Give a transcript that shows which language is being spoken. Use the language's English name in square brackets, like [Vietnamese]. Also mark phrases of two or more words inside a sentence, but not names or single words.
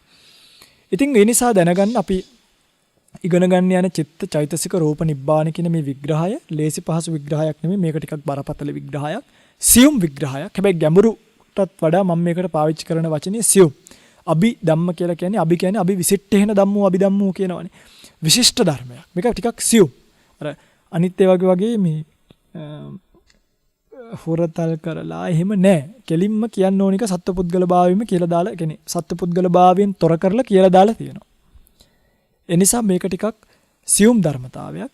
[Sinhala] ඉතින් ඒ නිසා දැනගන්න අපි ඉගෙන ගන්න යන චිත්ත චෛතසික රූප නිබ්බාන කියන මේ විග්‍රහය ලේසි පහසු විග්‍රහයක් නෙමෙයි. මේක ටිකක් බරපතල විග්‍රහයක්. සියුම් විග්‍රහයක්. හැබැයි ගැඹුරුටත් වඩා මම මේකට පාවිච්චි කරන වචනේ සියුම්. අභි ධම්ම කියලා කියන්නේ අභි කියන්නේ [Pali] අභි විසිට්ඨේන ධම්මෝ අභි ධම්මෝ [Sinhala] කියනවනේ. විශිෂ්ට ධර්මයක්. මේක ටිකක් සියුම්. අර අනිත් ඒ වගේ මේ හොරතල් කරලා එහෙම නෑ. කෙලින්ම කියන්න ඕනික සත්පුද්ගල භාවයෙම කියලා දාලා කියන්නේ සත්පුද්ගල භාවයෙන් තොර කරලා කියලා දාලා තියෙනවා. ඒ නිසා මේක ටිකක් සියුම් ධර්මතාවයක්.